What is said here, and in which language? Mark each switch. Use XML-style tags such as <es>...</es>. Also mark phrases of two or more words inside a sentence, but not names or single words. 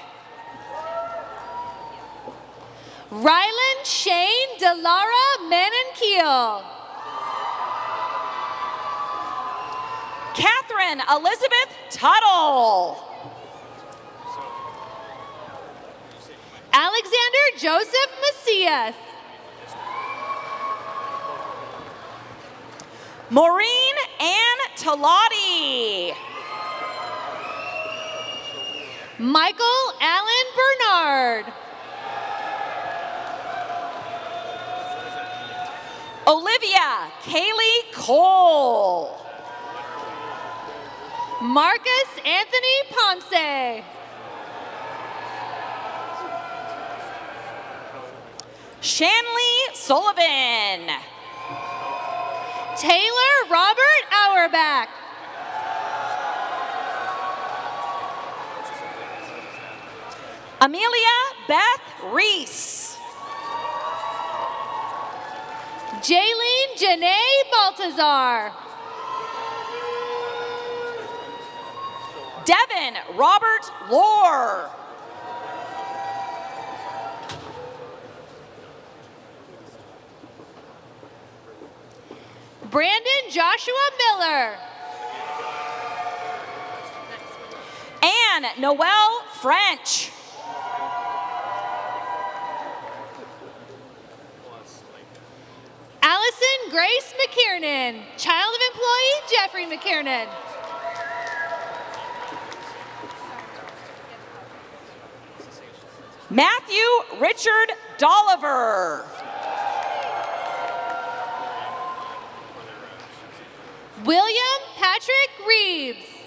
<en>Rylan Shane Delara Menankeel. Catherine Elizabeth Tuttle. Alexander Joseph Macias. Maureen Ann Talati. Michael Allen Bernard. Olivia Kaylee Cole. Marcus Anthony Ponce. Shanley Sullivan. Taylor Robert Auerbach. Amelia Beth Reese. Jaylene Janae Baltazar. Devin Robert Lohr. Brandon Joshua Miller. Anne Noelle French. Allison Grace McKiernan. Child of employee Jeffrey McKiernan. Matthew Richard Dolliver. William Patrick Reeves.</en>